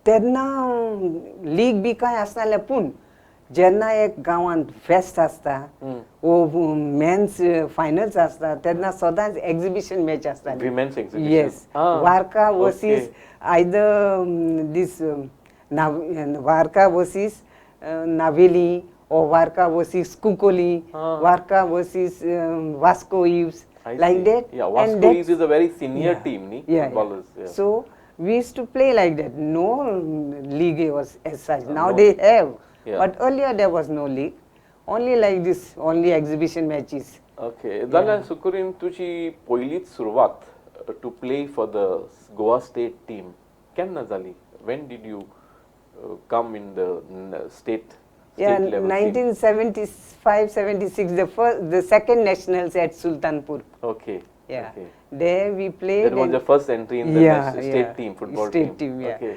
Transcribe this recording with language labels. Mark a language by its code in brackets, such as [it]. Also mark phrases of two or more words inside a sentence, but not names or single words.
[kok] तेन्ना लीग बी कांय आसनासलें पूण जेन्ना एक गांवांत फेस्त आसता वो [en] men's finals [kok] आसता तेन्ना सदांच [en] exhibition match [kok] आसता [en] Women's exhibition. Yes Varca versus Okay. Either this Varca versus Navelim or Varca versus Cuncolim Varca versus Vasco Eves I like see. that. Yeah, And Vasco that's- is a very senior Yeah. team, ni? Yeah, Footballers. yeah. Yeah. So we used to play like that. No league was as such. Now no they league. have, Yeah. but earlier there was no league. Only like this, only exhibition matches. [kok] Okay. जाल्यार सुकुरीन तुझी पहिलीच सुरवात [en] to play for the Goa State team [kok] केन्ना जाली? [en] When did you come in the state Yeah, level team? 1975-76, the second nationals at Sultanpur. Okay. Yeah, Okay. there we played. That was and- your first entry in the state team, football state team. Yeah. Okay.